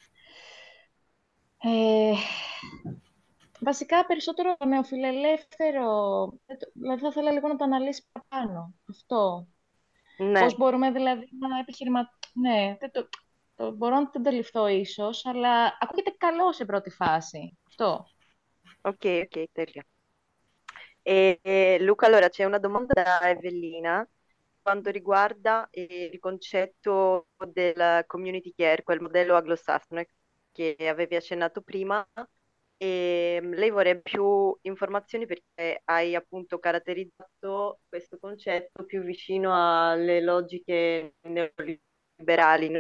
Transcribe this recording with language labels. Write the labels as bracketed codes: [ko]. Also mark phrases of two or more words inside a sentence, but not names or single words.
[el] Βασικά, περισσότερο νεοφιλελεύθερο. Δηλαδή, θα ήθελα λίγο να το αναλύσει παραπάνω. Αυτό. Ναι. Πώς μπορούμε δηλαδή να Ναι, μπορώ να το αντιληφθώ ίσως, αλλά ακούγεται καλό σε πρώτη φάση. Αυτό. Ok, τέλεια. [it] Luca, allora c'è una domanda da Evellina quanto riguarda il concetto del [en] community care, [it] quel modello anglosassone che avevi accennato prima. E lei vorrebbe più informazioni perché hai appunto caratterizzato questo concetto più vicino alle logiche neoliberali, no?